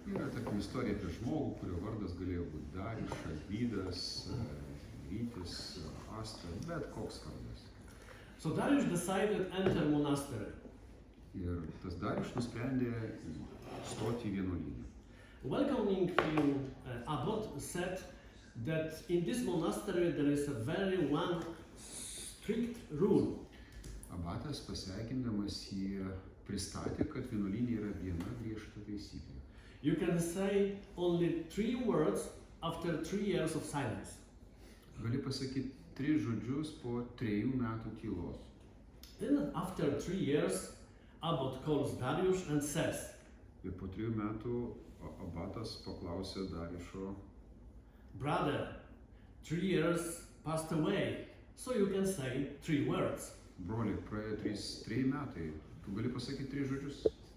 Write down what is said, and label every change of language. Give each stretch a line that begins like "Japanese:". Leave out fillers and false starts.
Lithuanian: Yra tokia istorija apie žmogų, kurio vardas galėjo būti Darius, Arvydas, Rytis, Asta, bet koks vardas.
English: So Darius decided to enter monastery.
Lithuanian: Ir tas Darius nusprendė stoti į vienuolyną.
English: Welcoming him, Abbot said that in this monastery there is a very one strict rule.
Lithuanian: Abatas pasveikindamas jį pristatė, kad vienuolyne yra viena griežta taisyklė.
English: You can say only 3 words after 3 years of silence.
Lithuanian: Gali pasakyti 3 žodžius po 3 metų tylos.
English: Then after 3 years, Abbot calls Darius and says,
Lithuanian: Ir po 3 metų abatas paklausė Dariušo:
English: brother, 3 years passed away, so you can say 3 words.
Lithuanian: broli, praėjo 3 metai, tu gali pasakyti 3 žodžius?